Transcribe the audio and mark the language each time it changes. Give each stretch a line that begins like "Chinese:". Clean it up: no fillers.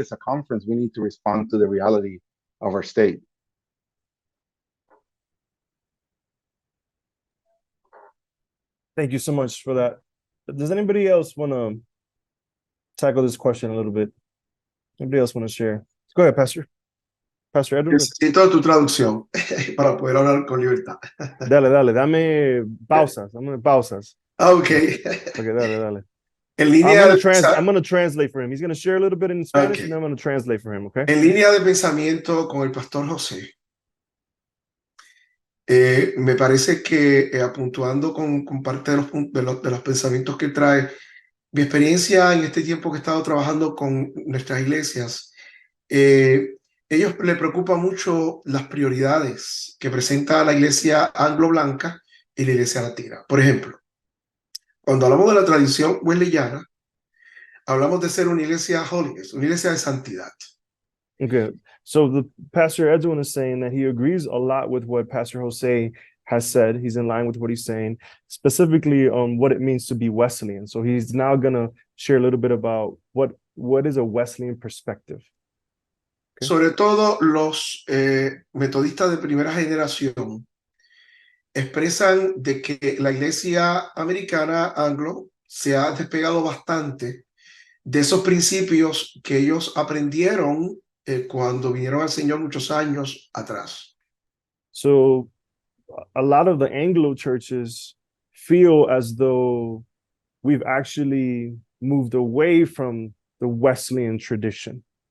English: As a conference, we need to respond to the reality of our state. Thank you so much for that. Does anybody else want to tackle this question a little bit? Anybody else want to share? Go ahead, Pastor Edwin.
Spanish: Necesito tu traducción para poder hablar con libertad. Dale, dame pausas.
English: Ok.
Spanish: Ok, dale. En línea de
English: I'm gonna translate for him. He's gonna share a little bit in Spanish, Okay. and then I'm gonna translate for him. Okay.
Spanish: En línea de pensamiento con el pastor José, me parece que apuntuando con parte de los pensamientos que trae, mi experiencia en este tiempo que he estado trabajando con nuestras iglesias, ellos le preocupa mucho las prioridades que presenta la iglesia anglo-blanca y la iglesia latina. Por ejemplo, cuando hablamos de la tradición wesleyana, hablamos de ser una iglesia holiness, una iglesia de santidad.
English: Okay. So the Pastor Edwin is saying that he agrees a lot with what Pastor Jose has said. He's in line with what he's saying, specifically on what it means to be Wesleyan. So he's now gonna share a little bit about what is a Wesleyan perspective. Okay.
Spanish: Sobre todo los metodistas de primera generación expresan de que la iglesia americana anglo se ha despegado bastante de esos principios que ellos aprendieron cuando vinieron al Señor muchos años atrás.
English: So a lot of the Anglo churches feel as though we've actually moved away from the Wesleyan tradition.